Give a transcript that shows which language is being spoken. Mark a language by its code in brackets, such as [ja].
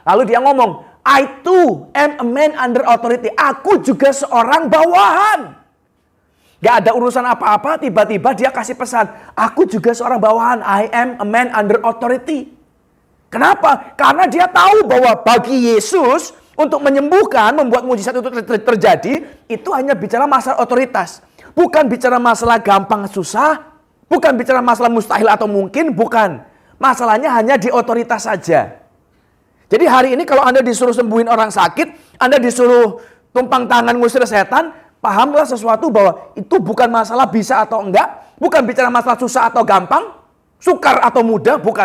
[id] Lalu dia ngomong, [en] I too am a man under authority. [id] Aku juga seorang bawahan. Gak ada urusan apa-apa, tiba-tiba dia kasih pesan. Aku juga seorang bawahan. [en] I am a man under authority. [id] Kenapa? Karena dia tahu bahwa bagi Yesus, untuk menyembuhkan, membuat mujizat itu terjadi, itu hanya bicara masalah otoritas. Bukan bicara masalah gampang susah, bukan bicara masalah mustahil atau mungkin, bukan. Masalahnya hanya di otoritas saja. Jadi hari ini kalau Anda disuruh sembuhin orang sakit, Anda disuruh tumpang tangan ngusir setan, pahamlah sesuatu bahwa itu bukan masalah bisa atau enggak, bukan bicara masalah susah atau gampang, sukar atau mudah, bukan.